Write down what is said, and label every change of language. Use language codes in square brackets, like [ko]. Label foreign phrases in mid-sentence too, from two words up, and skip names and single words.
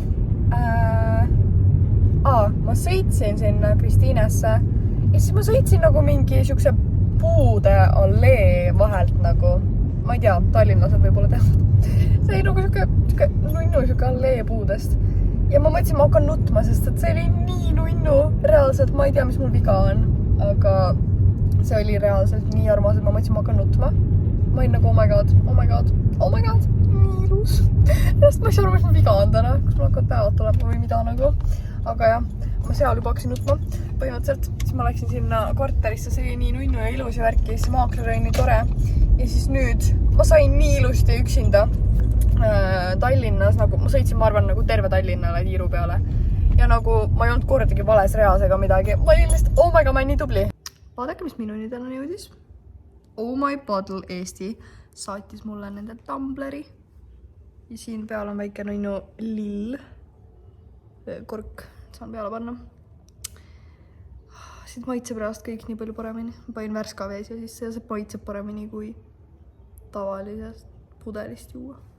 [et] Ma sõitsin sinna Kristiinesse ja siis ma sõitsin nagu mingi siukse puude allee vahelt nagu, ma ei tea, Tallinnased võib-olla teavad. See oli nagu siuke nunnu siuke allee puudest. Ja ma mõtlesin, ma hakkan nutma, sest et see oli nii nunnu. Reaalselt ma ei tea, mis mul viga on. Aga see oli reaalselt nii armas, et ma mõtlesin, ma hakkan nutma. Ma olin nagu, [en] oh my god, [et] nii ilus. Rast ma ei saa aru, mis mul viga on täna, kus mul hakkavad päevad tulema või mida nagu. Aga jah, ma seal juba hakkasin nutma. Põhimõtteliselt, siis ma läksin sinna korterisse, see oli nii nunnu ja ilus ja värki, siis maakler oli nii tore. Ja siis nüüd ma sain nii ilusti üksinda Tallinnas, nagu ma sõitsin, ma arvan, nagu terve Tallinnale tiiru peale. Ja nagu ma ei olnud kordagi vales reas ega midagi. Ma olin lihtsalt, [en] oh my god, [et] ma olen nii tubli. Vaadake, mis minuni täna jõudis. Oh my bottle Eesti saatis mulle nende tumbleri. Ja siin peal on väike nunnu lill kork, saan peale panna. Siit maitseb pärast kõik nii palju paremini. Ma panin värska vees ja siis see maitseb paremini kui tavalisest pudelist juua.